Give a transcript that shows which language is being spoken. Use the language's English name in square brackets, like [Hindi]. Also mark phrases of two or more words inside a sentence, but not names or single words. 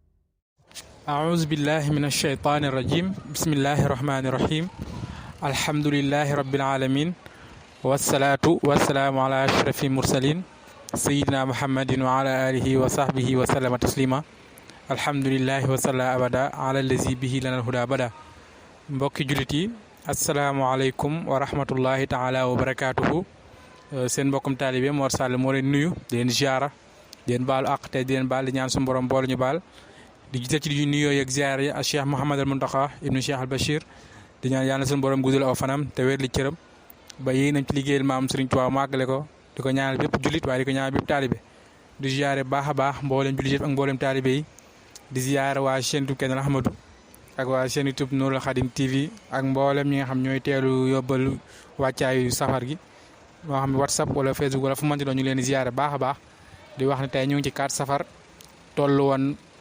[Arabic] أعوذ بالله من الشيطان الرجيم بسم الله الرحمن الرحيم الحمد لله رب العالمين والصلاة والسلام على أشرف المرسلين سيدنا محمد وعلى آله وصحبه وسلم تسليما الحمد لله وصلى أبدا على الذي به لنا الهدى بدا [Wolof] mbokki jullit yi [Arabic] السلام عليكم ورحمة الله تعالى وبركاته seen [Wolof] mbokkum taalibe Mor Sall moo leen nuyu di leen ziara di leen baalu àq te di leen baal di ñaan suñu borom boole ñu baal di gisal ci di nuyoo yeeg ziar yi ak Cheikh Mouhamadul Mountakha ibnu Cheikh al Bachir di ñaan yàlla suñu borom guddal aw fanam te wér li cëram ba yéen nañ ci liggéeyal maam Serigne Touba màggale ko di ko ñaanal bépp jullit waaye di ko ñaanal bépp taalibe di ziare baax a baax mboolem jullit yëpp ak mboolem taalibe yi di ziare waa chaîne YouTube Kenn Ahmadou ak waa chaîne YouTube Nourul Khadim TV ak mboolem ñi nga xam ñooy teelu yóbbal wàccaayu safar gi moo xam WhatsApp wala Facebook wala fu mënti doon ñu leen di ziare baax a baax di wax ne tey ñu ngi ci 4 safar tollu woon